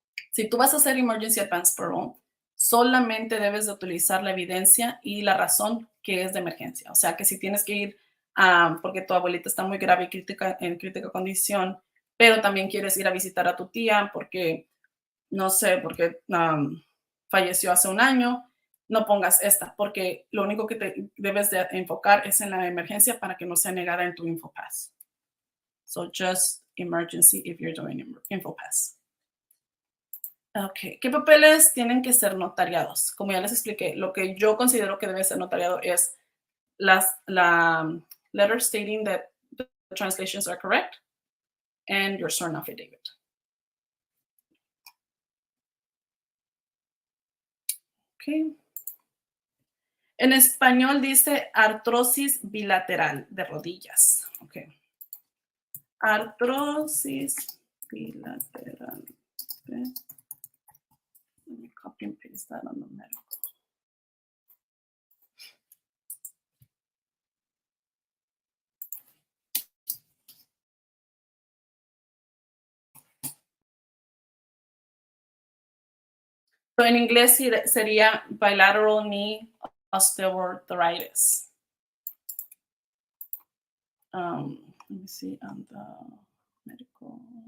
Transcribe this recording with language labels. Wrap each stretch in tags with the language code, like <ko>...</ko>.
<es>Si tú vas a hacer emergency advance parole, solamente debes de utilizar la evidencia y la razón que es de emergencia. O sea, que si tienes que ir porque tu abuelita está muy grave y en crítica condición, pero también quieres ir a visitar a tu tía porque, no sé, porque falleció hace un año, no pongas esta, porque lo único que te debes de enfocar es en la emergencia para que no sea negada en tu InfoPass.</es> <en>So just emergency if you're doing InfoPass.</en> <es>Ok, ¿qué papeles tienen que ser notariados? Como ya les expliqué, lo que yo considero que debe ser notariado es la</es> <en>letter stating that the translations are correct and your sworn affidavit. Okay.</en> <es>En español dice artrosis bilateral de rodillas. Okay. Artrosis bilateral. Okay.</es> <en>Let me copy and paste that on the medical.</en> <es>So en inglés sería bilateral knee osteoarthritis.</es> <en>Let me see on the medical.</en>